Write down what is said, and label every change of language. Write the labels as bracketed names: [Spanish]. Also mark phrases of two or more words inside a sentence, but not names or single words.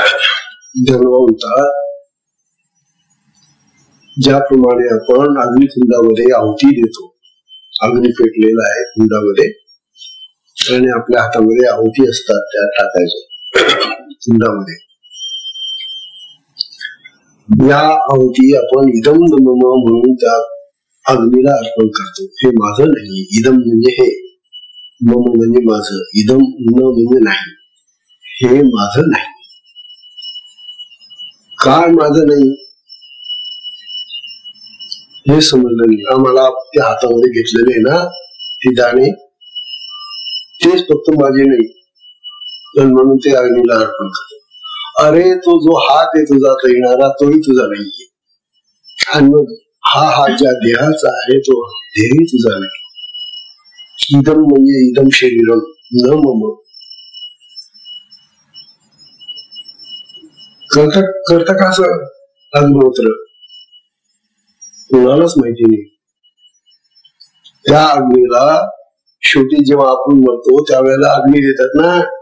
[Marathi] धर्म म्हणतात ज्याप्रमाणे आपण अग्निकुंडामध्ये आहुती देतो, अग्नी पेटलेला आहे कुंडामध्ये आणि आपल्या हातामध्ये आहुती असतात, त्या टाकायच्या कुंडामध्ये. या आहुती आपण [Sanskrit] इदम मम [Marathi] म्हणून त्या अग्नीला अर्पण करतो. हे माझं नाही, इदम म्हणजे हे, मम म्हणजे माझं, [Sanskrit] इदम न [Marathi] म्हणजे नाही, हे माझं नाही. काय माझं नाही हे समजलं नाही आम्हाला. त्या हातामध्ये घेतलेले ना ते दाणे, तेच फक्त माझे नाही, पण म्हणून ते अग्नीला अर्पण करतो. अरे तो जो हात आहे तुझा येणारा, तोही तुझा नाहीये. आणि मग हा हात ज्या देहाचा आहे तो देहही तुझा नाही. इदम म्हणजे [Sanskrit] इदम शरीरम न मम. [Marathi] करता का असं अग्निहोत्र? कोणालाच माहिती नाही. त्या अग्नीला शेवटी जेव्हा आपण मरतो त्यावेळेला अग्नी देतात ना.